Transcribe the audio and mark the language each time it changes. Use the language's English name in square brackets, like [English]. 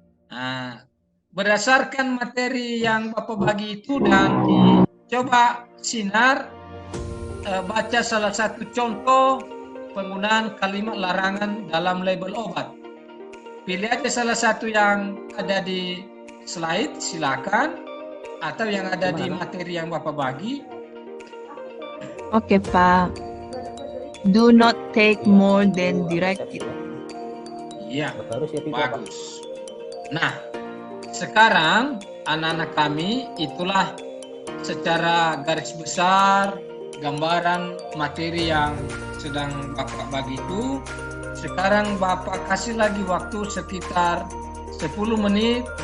[Indonesian] Nah, berdasarkan materi yang Bapak bagi itu dan dicoba sinar, baca salah satu contoh penggunaan kalimat larangan dalam label obat. Pilih aja salah satu yang ada di slide, silakan, atau yang ada di materi yang Bapak bagi. Oke, Pak. [English] Do not take more than directed. [Indonesian] Iya, bagus. Nah, sekarang anak-anak kami itulah secara garis besar gambaran materi yang sedang Bapak bagi itu. Sekarang Bapak kasih lagi waktu sekitar 10 menit.